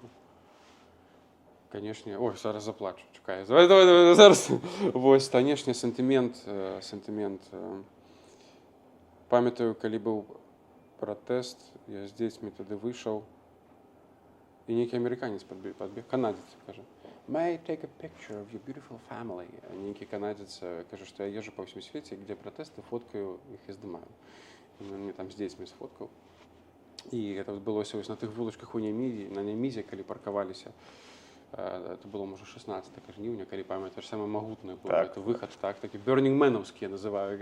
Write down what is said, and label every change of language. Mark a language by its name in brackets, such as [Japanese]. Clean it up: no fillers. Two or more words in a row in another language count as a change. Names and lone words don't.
[Belarusian] Канешне, ой, зараз заплачу, чакай. Давай, зараз. Вось, канешне, сентымент. Памятаю, калі быў пратэст, я з дзецьмі тады выйшаў, і нейкі амерыканец падбег, канадзец, кажа, [English] "May I take a picture of your beautiful family?" [Belarusian] А нейкі канадзец кажа, што я езжу па ўсім свеце, где пратэсты, фоткаю іх і здымаю. І мне там з дзецьмі сфоткаў. І гэта адбылося вось на тых вулачках на Нямізе, калі паркаваліся. [Russian] Это было, [Belarusian] можа, 16 жніўня, калі памятаеш, самы магутны быў гэты выхад, так, такі бёрнінг-мэнаўскі я называю.